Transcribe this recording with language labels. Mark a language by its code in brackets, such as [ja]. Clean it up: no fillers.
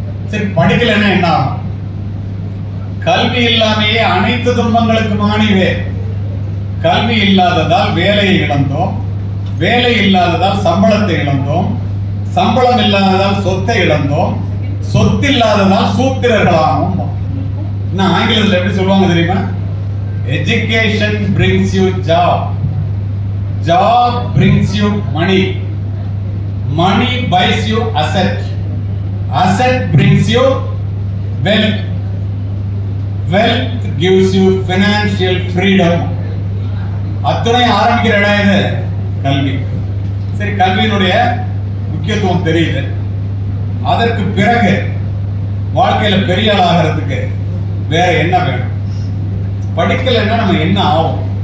[ta] சரி, படிக்கலைன்னா என்ன ஆகும்? கல்வி இல்லாமையே அனைத்து துன்பங்களுக்கு மாணிவே. கல்வி இல்லாததால் வேலையை இழந்தோம், வேலை இல்லாததால் சம்பளத்தை இழந்தோம், சம்பளம் இல்லாததால் சொத்தை இழந்தோம், சொத்து இல்லாததால் சூத்திரர்களாகவும். இன்னும் ஆங்கிலத்தில் எப்படி சொல்லுவாங்க தெரியுமா? [en] Education brings you job, job brings you money, money buys you asset, asset brings you wealth, wealth gives you financial freedom. [ta] அத்துணை ஆரம்பிக்கிற இடம் இது கல்வி. சரி, கல்வியினுடைய முக்கியத்துவம் தெரியுது. அதற்கு பிறகு வாழ்க்கையில பெரிய ஆள் ஆகிறதுக்கு வேற என்ன வேணும்? படிக்கலைன்னா நம்ம என்ன ஆகும்?